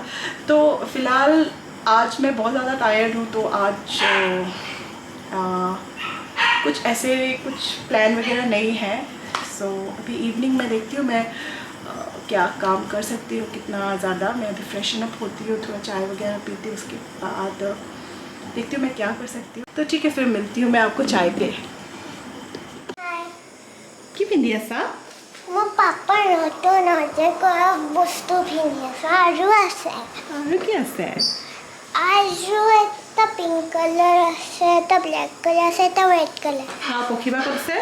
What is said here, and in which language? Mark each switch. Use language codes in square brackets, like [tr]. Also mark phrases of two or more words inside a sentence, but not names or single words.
[hi] तो फ़िलहाल आज मैं बहुत ज़्यादा टायर्ड हूँ, तो आज कुछ ऐसे कुछ प्लान वगैरह नहीं है। सो अभी इवनिंग में देखती हूँ मैं क्या काम कर सकती हूँ, कितना ज़्यादा। मैं अभी [en] freshen up [hi] होती हूँ, थोड़ा चाय वगैरह पीती हूँ, उसके बाद देखती हूँ मैं क्या कर सकती हूँ। तो ठीक है, फिर मिलती हूँ मैं आपको चाय पे। [as] কি পিন্ধি আছা? মোৰ পাপাৰ নতুন কৰা বস্তু পিন্ধি আছে আৰু আছে। আৰু কি আছে? আৰু এটা [en] pink colour [as] আছে, এটা [en] black colour [as] আছে, এটা [en] red colour. [as] পখিবা ক'ত আছে?